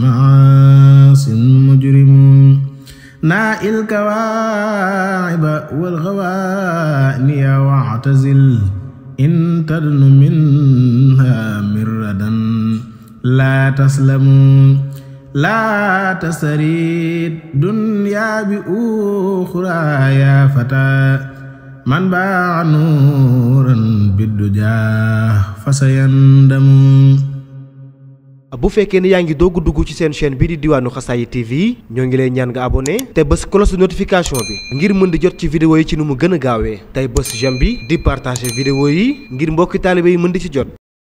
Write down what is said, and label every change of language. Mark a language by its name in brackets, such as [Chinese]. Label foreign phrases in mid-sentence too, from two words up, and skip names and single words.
[Arabic] عاص مجرم نائل الكواعب والغواني واعتزل إن تدن منها مردا لا تسلم لا تستريد دنيا بأخرى يا فتى من باع نورا بالدجى فسيندم. [Wolof] bu fekkee ne yaa ngi doog dugg ci seen chaîne bii di diwaanu Xasaayid TV ñoo ngi lay ñaan nga abonné te bës [French] cloche de notification [Wolof] bi ngir mën di jot ci vidéo yi ci nu mu gën a gaawee tey bës j'aime bi di [French] partager vidéo [Wolof] yi ngir mbokki taalibe yi mën di ci jot.